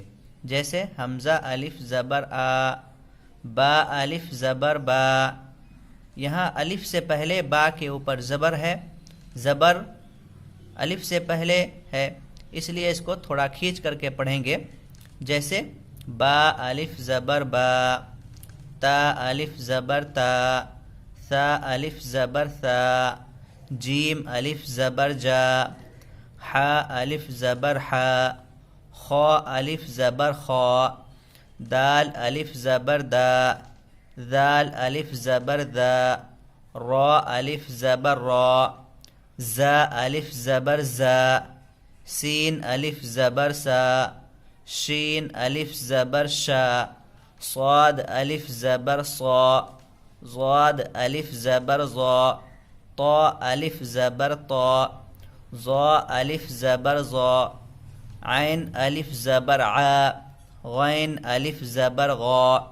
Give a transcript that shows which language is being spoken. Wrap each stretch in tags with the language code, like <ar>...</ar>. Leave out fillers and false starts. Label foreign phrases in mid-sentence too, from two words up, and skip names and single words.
<ur>جیسے حمزہ الف زبر آ، با الف زبر با۔ یہاں الف سے پہلے با کے اوپر زبر ہے، زبر الف سے پہلے ہے، اس لیے اس کو تھوڑا کھینچ کر کے پڑھیں گے۔ جیسے با الف زبر با، تا الف زبر تا، ثا الف زبر ثا، جیم الف زبر جا، حا الف زبر حا، خا الف زبر خا، دال الف زبر دا، ذال الف زبر ذا، را الف زبر را، زا الف زبر زا، سین الف زبر سا، شین الف زبر شا، صاد الف زبر صا، ضاد الف زبر ضا، طا الف زبر طا، ظا الف زبر ظا، عین الف زبر عا، غین الف زبر غا،</ur>